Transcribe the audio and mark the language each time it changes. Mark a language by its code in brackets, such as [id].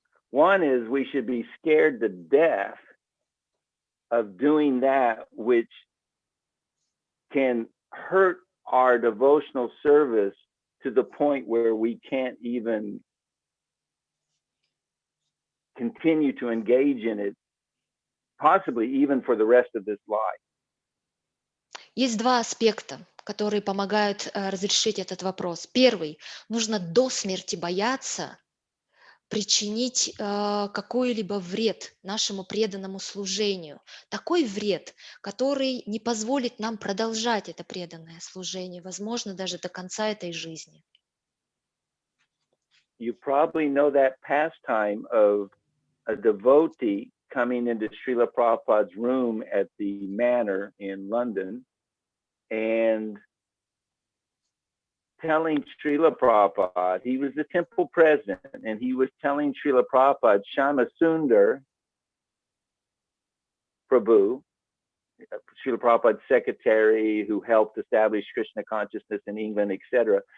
[en] One is we should be scared to death of doing that which can hurt our devotional service to the point where we can't even continue to engage in it, possibly even for the rest of this life. [ru] Есть два аспекта, которые помогают разрешить этот вопрос. Первый, нужно до смерти бояться причинить какой-либо вред нашему преданному служению. Такой вред, который не позволит нам продолжать это преданное служение, возможно, даже до конца этой жизни. [en] You probably know that pastime of a devotee coming into Srila Prabhupada's room at the manor in London and telling Srila Prabhupada, he was the temple president, and he was telling Srila Prabhupada, Shama Sundar Prabhu, Srila Prabhupada's secretary who helped establish Krishna consciousness in England, etc.